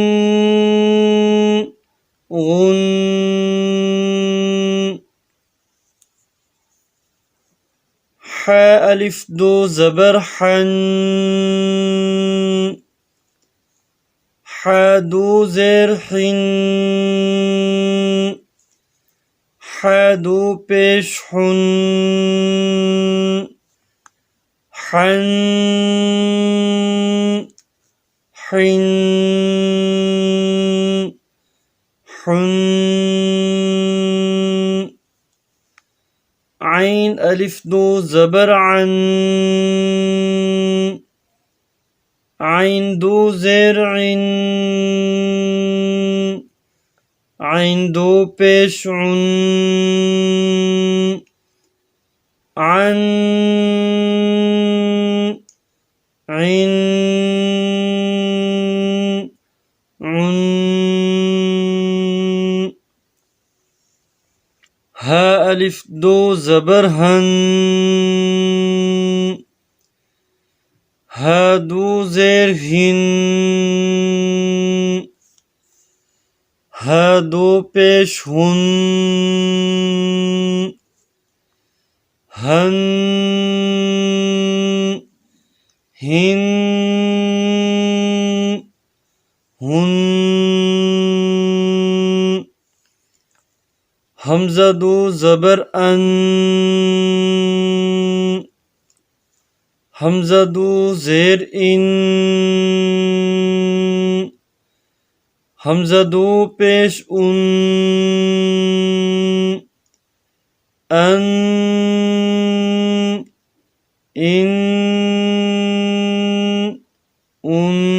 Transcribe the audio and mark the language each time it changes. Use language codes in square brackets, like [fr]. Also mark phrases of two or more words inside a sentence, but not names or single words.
[ur] گُن، ہا الف دو زبر ہَن، ہا دو زیر ہِن، ہا دو پیش ہُن، ہَن ہِن ہُن، عین الف دو زبر اَن، عین دو زیر اِن, عین دو پیش اُن، اَن اِن اُن، ہا الف دو زبر ہَن, ہا دو زیر ہِن، ہا دو پیش ہُن، ہَن ہِن ہُن، ہمزہ دو زبر اَن, ہمزہ دو زیر اِن، ہمزہ دو پیش اُن، اَن اِن اُن.